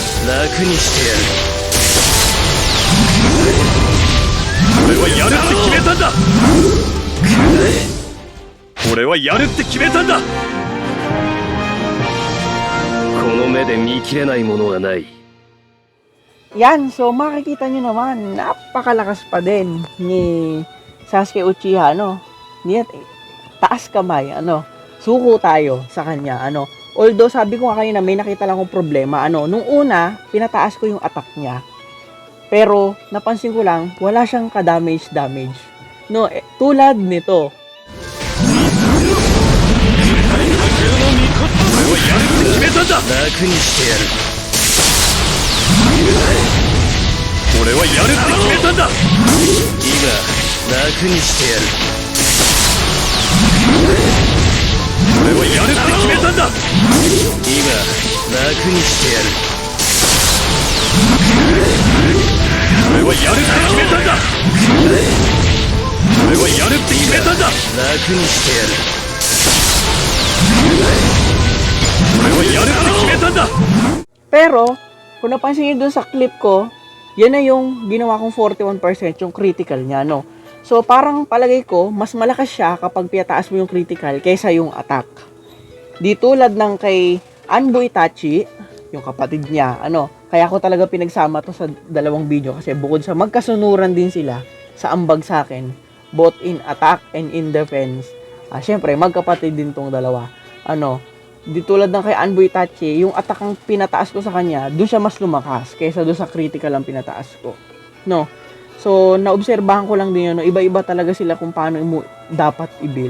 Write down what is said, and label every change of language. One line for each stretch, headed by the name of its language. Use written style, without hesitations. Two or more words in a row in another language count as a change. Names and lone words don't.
Japanese: 楽にしてやる。俺はやるって決めたんだ。くらえ。俺はやるって決めたんだ。この目で見切れないものはない。
Filipino: Yan, so makikita nyo naman, napakalakas pa din ni Sasuke Uchiha, ano. Niyat, taas kamay, ano. Suko tayo sa kanya, ano. Although, sabi ko nga kanina, may nakita lang akong problema, ano. Nung una, pinataas ko yung attack niya. Pero, napansin ko lang, wala siyang ka-damage. No, tulad nito.
Japanese: 俺はやるって決めたんだ。楽にしてやる。俺はやるって決めたんだ。今楽にしてやる。俺はやるって決めたんだ。今楽にしてやる。俺はやるって決めたんだ。俺はやるって決めたんだ。楽にしてやる。俺はやるって決めたんだ。
Filipino: Pero, kung napansin nyo dun sa clip ko, yan na yung ginawa kong 41% yung critical niya, no? So, parang palagay ko, mas malakas siya kapag pinataas mo yung critical kaysa yung attack. Di tulad ng kay Anbo Itachi, yung kapatid niya, ano? Kaya ko talaga pinagsama to sa dalawang video kasi bukod sa magkasunuran din sila sa ambag sa akin,
English: both in attack and in defense.
Filipino: Syempre, magkapatid din tong dalawa. Ano? Di tulad ng kay Anbo Itachi, yung attack ang pinataas ko sa kanya, doon siya mas lumakas kaysa doon sa critical ang pinataas ko. No? So, naobserbahan ko lang din yun, no? Iba-iba talaga sila kung paano mo dapat i-build.